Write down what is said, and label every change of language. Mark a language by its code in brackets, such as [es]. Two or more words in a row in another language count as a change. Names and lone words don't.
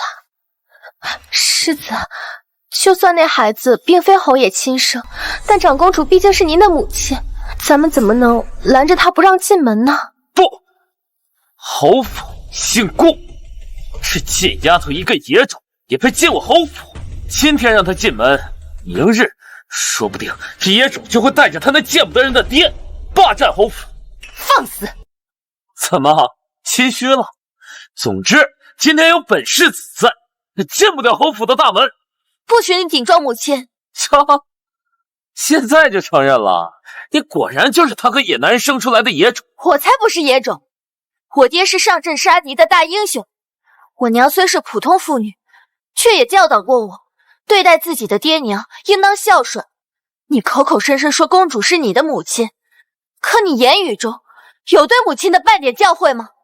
[zh] 世子，就算那孩子並非侯爺親生，但長公主畢竟是您的母親，咱們怎麼能攔着她不讓進門呢？不，侯府姓顧，這賤丫頭一個野種也配進我侯府？今天讓她進門，明日說不定這野種就會帶着她那見不得人的爹霸佔侯府。放肆！怎麼心虚了？总之，今天有本世子在，进不了侯府的大门。不许你顶撞母亲！瞧，现在就承認了，你果然就是他和野男人生出來的野種。我才不是野種，我爹是上陣殺敵的大英雄。我娘雖是普通婦女，卻也教導過我，對待自己的爹娘應當孝順。你口口聲聲說公主是你的母親，可你言語中有對母親的半點教誨嗎？